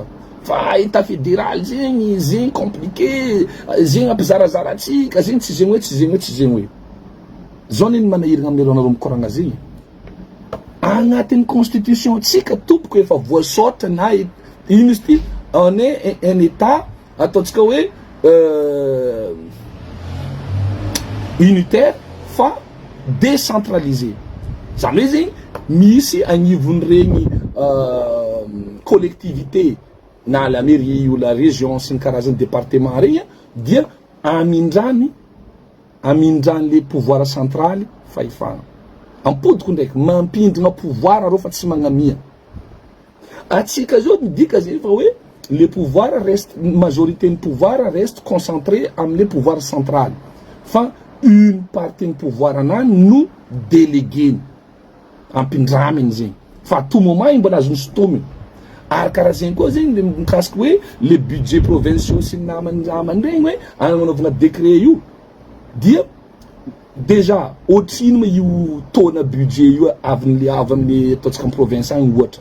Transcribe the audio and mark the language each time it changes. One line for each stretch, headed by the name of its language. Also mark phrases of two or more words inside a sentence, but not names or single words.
Malagasy: Fa
French: état fédéral
Malagasy: zegny compliqué, zegny ampizarazara atsika, zegny tsy zegny hoe tsy zegny hoe tsy zegny hoe. Zao neny manahiragna amin'ny ranareo mikoragna zegny. Agnatin'ny constitution tsika tompoko efa voasoratra na ino izy ty
French: on est un état
Malagasy: ataontsika hoe unitaire fa décentralisé. Zany hoe zegny misy agnivon'regny collectivité na
French: la mairie ou la région
Malagasy: sy ny karazany département regny dia amindrany
French: le pouvoir central
Malagasy: fahefagna. Ampodiko ndraiky mampindrina pouvoir arô fa tsy magnamia. Atsika zao midika zegny fa hoe
French: le pouvoir reste, majorité du pouvoir reste concentré amle pouvoir central.
Malagasy: Fa
French: une partie du pouvoir
Malagasy: anany no délégué ampindraminy zegny. Fa
French: tout moment
Malagasy: igny mbola azony sotominy. Ary karaha zegny koa zegny mikasiky hoe
French: le budget provinciaux
Malagasy: sy namany regny hoe ananovana décret io dia déjà ohatrino io tona budget io avy amin'ny ataontsika amin'ny province agny ohatra.